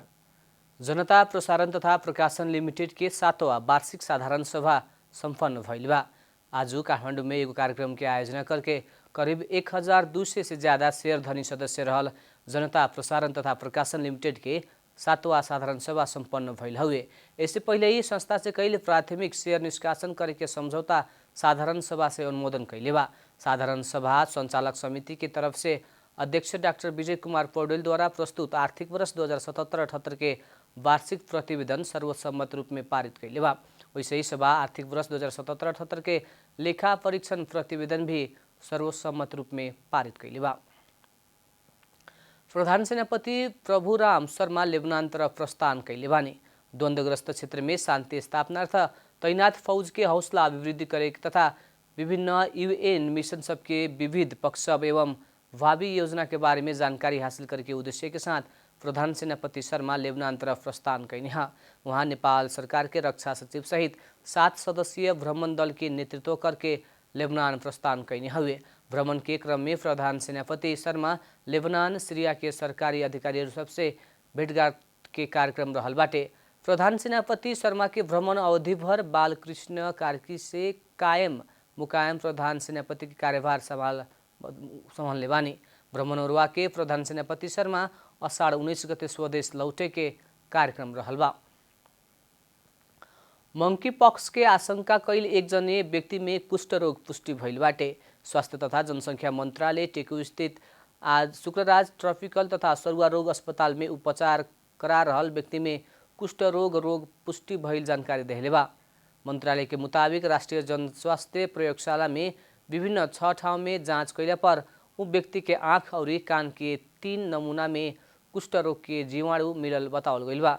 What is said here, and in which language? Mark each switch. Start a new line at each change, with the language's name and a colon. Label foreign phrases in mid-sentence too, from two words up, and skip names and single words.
Bhojpuri: जनता प्रसारण तथा प्रकाशन लिमिटेड के 7वां वार्षिक साधारण सभा संपन्न भइल बा। आज काठमाडौँ में एगो कार्यक्रम के आयोजना करके करीब 1200 से ज्यादा शेयर धनी सदस्य रहल जनता प्रसारण तथा प्रकाशन लिमिटेड के 7वां साधारण सभा संपन्न भइल हुए। इससे पहले ही संस्था से कई प्राथमिक शेयर निष्कासन करे के समझौता साधारण सभा से अनुमोदन कैले बा। साधारण सभा संचालक समिति की तरफ से अध्यक्ष डॉक्टर विजय कुमार पौडेल द्वारा प्रस्तुत आर्थिक वर्ष 2077-78 के वार्षिक प्रतिवेदन सर्वसम्मत रूप में पारित कैले बा। वैसे ही सभा आर्थिक वर्ष 2077-78 के लेखा परीक्षण प्रतिवेदन भी सर्वसम्मत रूप में पारित कैले बा। प्रधान सेनापति प्रभुराम शर्मा लेबनान तरफ प्रस्थान कैले बानी। द्वंद्वग्रस्त क्षेत्र में शांति स्थापनार्थ तैनात फौज के हौसला अभिवृद्धि करे तथा विभिन्न यूएन मिशन सबके विविध पक्ष एवं भावी योजना के बारे में जानकारी हासिल करे के उद्देश्य के साथ प्रधान सेनापति शर्मा लेबनान तरफ प्रस्थान कैने हैं। वहाँ नेपाल सरकार के रक्षा सचिव सहित 7 सदस्यीय भ्रमण दल के नेतृत्व करके लेबनान प्रस्थान कैने हुए। भ्रमण के क्रम में प्रधान सेनापति शर्मा लेबनान सीरिया के सरकारी अधिकारीहरू सबसे भेटघाट के कार्यक्रम रहल बाटे। प्रधान सेनापति शर्मा के भ्रमण अवधि भर बालकृष्ण कार्की से कायम मुकायम प्रधान सेनापति के कार्यभार संभालने बानी। भ्रमण उर्वा के प्रधान सेनापति शर्मा अषाढ़ 19 गते स्वदेश लौटे के कार्यक्रम रहल बा। मंकी पॉक्स के आशंका कैल एक जने व्यक्ति में कुष्ठ रोग पुष्टि भइल बाटे। स्वास्थ्य तथा जनसंख्या मंत्रालय टेकु स्थित आज शुक्रराज ट्रॉपिकल तथा सरुआ रोग अस्पताल में उपचार करा रहल व्यक्ति में कुष्ठ रोग पुष्टि भइल जानकारी देले बा। मंत्रालय के मुताबिक राष्ट्रीय जनस्वास्थ्य प्रयोगशाला में विभिन्न 6 ठाउँ में जाँच कैला पर उ व्यक्ति के आँख और कान के 3 नमूना में कुष्ठ रोग के जीवाणु मिलल बतावल गइल बा।